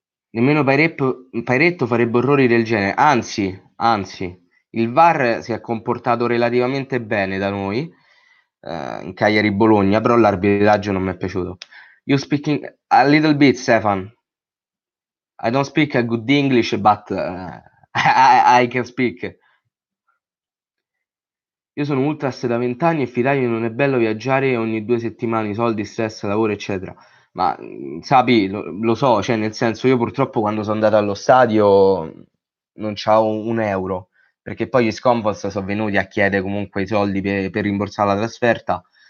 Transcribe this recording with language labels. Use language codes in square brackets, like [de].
[it] Nemmeno Pairetto farebbe errori del genere. Anzi, il VAR si è comportato relativamente bene da noi in Cagliari-Bologna, però l'arbitraggio non mi è piaciuto. [en] You speaking a little bit, Stefan. I don't speak a good English, but I can speak. [it] Io sono ultras da 20 anni e fidati non è bello viaggiare ogni 2 settimane, soldi, stress, lavoro, eccetera. Ma sapi, lo so, cioè nel senso io purtroppo quando sono andato allo stadio non c'ho un euro, perché poi gli Scompos sono venuti a chiedere comunque i soldi per rimborsare la trasferta.